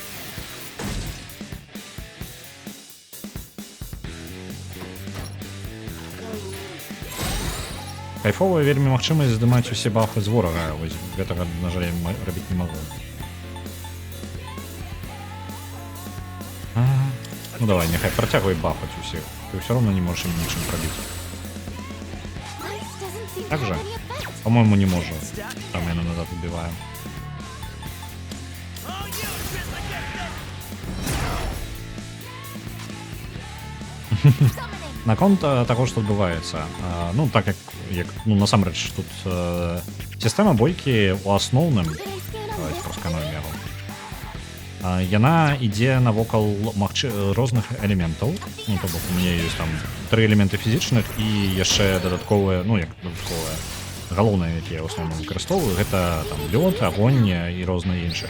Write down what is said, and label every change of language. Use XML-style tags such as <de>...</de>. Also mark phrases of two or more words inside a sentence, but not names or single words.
<be>Кайфовая вельмі магчымасць здымаць усе бафы з ворага. Вось гэтага, на жаль, рабіць не магу. Ну давай, няхай працягвай бафаць усіх. Ты ўсё роўно не можаш ім нічым прабіць.</be> <en>Ice doesn't seem to</en> <ru>Так же?</ru> <en>have any effect.</en> <be>По-моему, не можа. Там яна назад убівае.</be> <en>Summoning.</en> <be>Наконт таго, што адбываецца. Ну, так як ну, насамрэч, тут сістэма бойкі ў асноўным,</be> <en>Did I scan on</en> <be>давайте</be> <en>this?</en> <be>праскануем яго. Яна ідзе навокал розных элементаў. Ну, то бок у мяне ёсць там 3 элементы фізічных і яшчэ дадатковыя, ну, як дадатковыя, галоўныя, якія ў асноўным выкарыстоўваю, гэта там лёд, агонь і розныя іншыя.</be>